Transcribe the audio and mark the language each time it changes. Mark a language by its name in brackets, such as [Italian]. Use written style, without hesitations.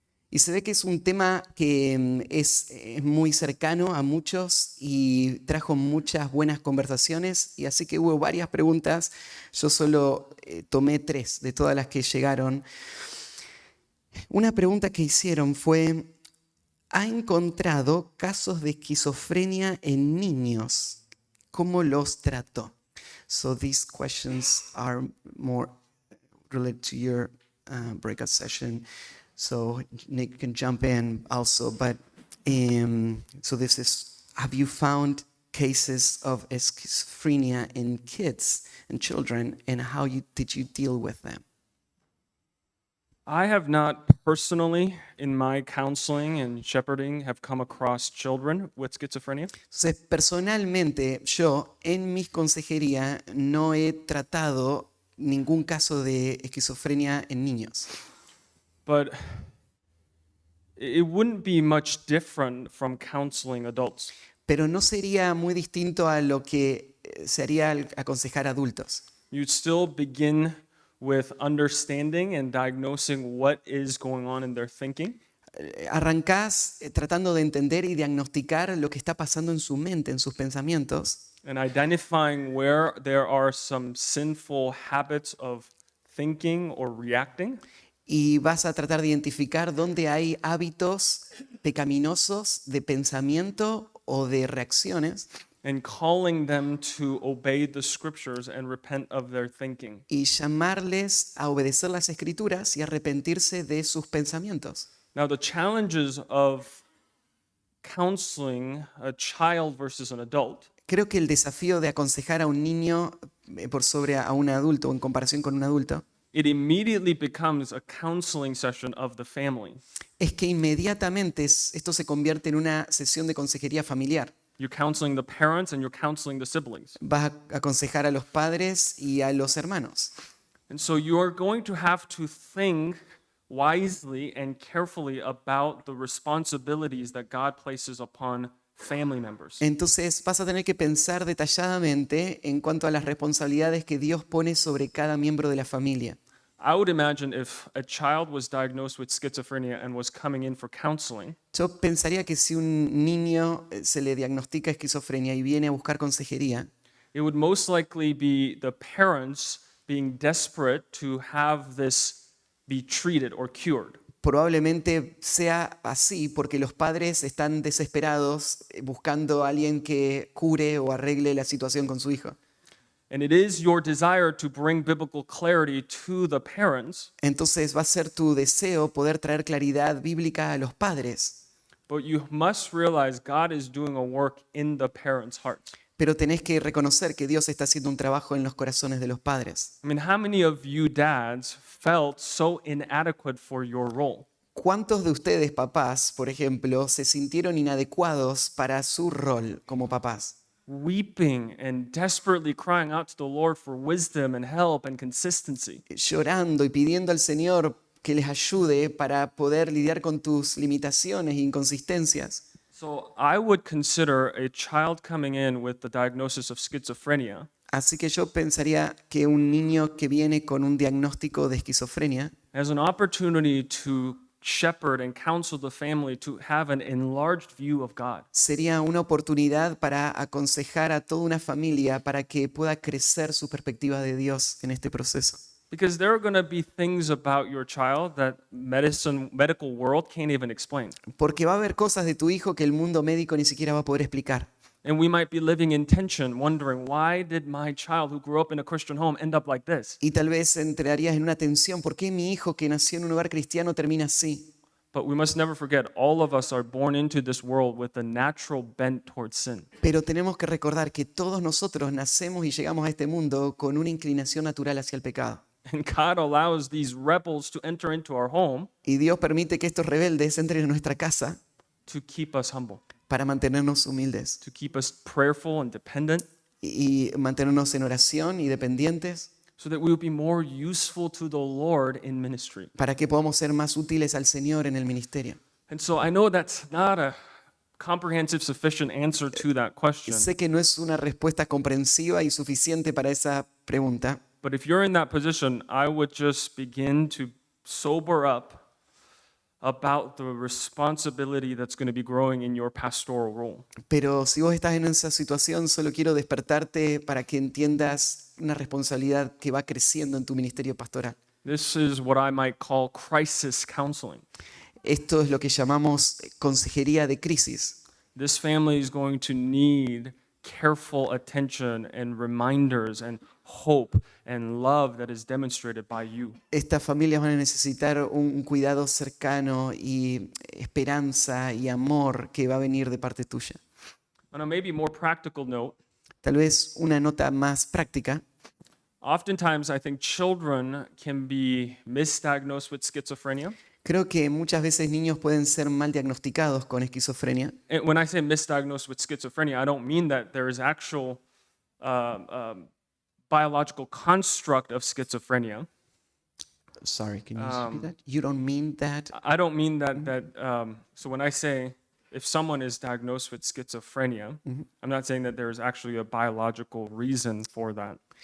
[Spanish] Y se ve que es un tema que es muy cercano a muchos y trajo muchas buenas conversaciones, y así que hubo varias preguntas. Yo solo tomé 3 de todas las que llegaron. Una pregunta que hicieron fue: ¿ha encontrado casos de esquizofrenia en niños? ¿Cómo los trató? [English] So these questions are more related to your breakout session. So Nick can jump in also. But so this is: have you found cases of schizophrenia in kids and children, and how did you deal with them? I have not personally, in my counseling and shepherding, have come across children with schizophrenia. [Spanish] Entonces, personalmente, yo en mi consejería no he tratado ningún caso de esquizofrenia en niños. [English] But it wouldn't be much different from counseling adults. [Spanish] Pero no sería muy distinto a lo que se haría al aconsejar a adultos. [English] You'd still begin with understanding and diagnosing what is going on in their thinking. [Spanish] Arrancás tratando de entender y diagnosticar lo que está pasando en su mente, en sus pensamientos, [English] And identifying where there are some sinful habits of thinking or reacting. [Spanish] y vas a tratar de identificar dónde hay hábitos pecaminosos de pensamiento o de reacciones, [English] And calling them to obey the scriptures and repent of their thinking. [Spanish] y llamarles a obedecer las escrituras y arrepentirse de sus pensamientos. [English] Now, the challenges of counseling a child versus an adult [Spanish] Creo que el desafío de aconsejar a un niño por sobre a un adulto o en comparación con un adulto [English] it immediately becomes a counseling session of the family. [Spanish] es que inmediatamente esto se convierte en una sesión de consejería familiar. [English] You're counseling the parents and you're counseling the siblings. [Spanish] Vas a aconsejar a los padres y a los hermanos. [English] And so you are going to have to think wisely and carefully about the responsibilities that God places upon family members. [Spanish] Entonces vas a tener que pensar detalladamente en cuanto a las responsabilidades que Dios pone sobre cada miembro de la familia. [English] I would imagine if a child was diagnosed with schizophrenia and was coming in for counseling, [Spanish] Yo pensaría que si un niño se le diagnostica esquizofrenia y viene a buscar consejería, [English] it would most likely be the parents being desperate to have this be treated or cured. [Spanish] probablemente sea así porque los padres están desesperados buscando a alguien que cure o arregle la situación con su hijo. [English] And it is your desire to bring biblical clarity to the parents, [Spanish] Entonces va a ser tu deseo poder traer claridad bíblica a los padres, [English] but you must realize God is doing a work in the parents' hearts. [Spanish] pero tenés que reconocer que Dios está haciendo un trabajo en los corazones de los padres. [English] I mean, how many of you dads felt so inadequate for your role? [Spanish] ¿Cuántos de ustedes, papás, por ejemplo, se sintieron inadecuados para su rol como papás? [English] Weeping and desperately crying out to the Lord for wisdom and help and consistency. [Spanish] Llorando y pidiendo al Señor que les ayude para poder lidiar con tus limitaciones e inconsistencias. [English] So I would consider a child coming in with the diagnosis of schizophrenia [Spanish] Así que yo pensaría que un niño que viene con un diagnóstico de esquizofrenia [English] as an opportunity to shepherd and counsel the family to have an enlarged view of God. [Spanish] sería una oportunidad para aconsejar a toda una familia para que pueda crecer su perspectiva de Dios en este proceso. [English] Because there are going to be things about your child that medical world can't even explain. [Spanish] Porque va a haber cosas de tu hijo que el mundo médico ni siquiera va a poder explicar. [English] And we might be living in tension, wondering, why did my child who grew up in a Christian home end up like this? [Spanish] Y tal vez entrarías en una tensión. ¿Por qué mi hijo que nació en un hogar cristiano termina así? [English] But we must never forget, all of us are born into this world with a natural bent towards sin. [Spanish] Pero tenemos que recordar que todos nosotros nacemos y llegamos a este mundo con una inclinación natural hacia el pecado. [English] And God allows these rebels to enter into our home [Spanish] Y Dios permite que estos rebeldes entren en nuestra casa [English] to keep us humble, [Spanish] para mantenernos humildes [English] to keep us prayerful and dependent, [Spanish] y mantenernos en oración y dependientes [English] so that we would be more useful to the Lord in ministry. [Spanish] para que podamos ser más útiles al Señor en el ministerio. [English] And so I know that's not a comprehensive, sufficient answer to that question. [Spanish] Sé que no es una respuesta comprensiva y suficiente para esa pregunta, [English] But if you're in that position, I would just begin to sober up about the responsibility that's going to be growing in your pastoral role. [Spanish] pero si vos estás en esa situación, solo quiero despertarte para que entiendas una responsabilidad que va creciendo en tu ministerio pastoral. [English] This is what I might call crisis counseling. [Spanish] Esto es lo que llamamos consejería de crisis. [English] This family is going to need careful attention and reminders and hope and love that is demonstrated by you. [Spanish] Estas familias van a necesitar un cuidado cercano y esperanza y amor que va a venir de parte tuya. [English] On a maybe more practical note, [Spanish] Tal vez una nota más práctica. [English] oftentimes I think children can be misdiagnosed with schizophrenia. [Spanish] Creo que muchas veces niños pueden ser mal diagnosticados con esquizofrenia. [English] And when I say misdiagnosed with schizophrenia, I don't mean that there is actual biological construct of schizophrenia. Sorry, can you repeat that? You don't mean that? I don't mean that. So when I say if someone is diagnosed with schizophrenia, I'm not saying that there is actually a biological reason for that.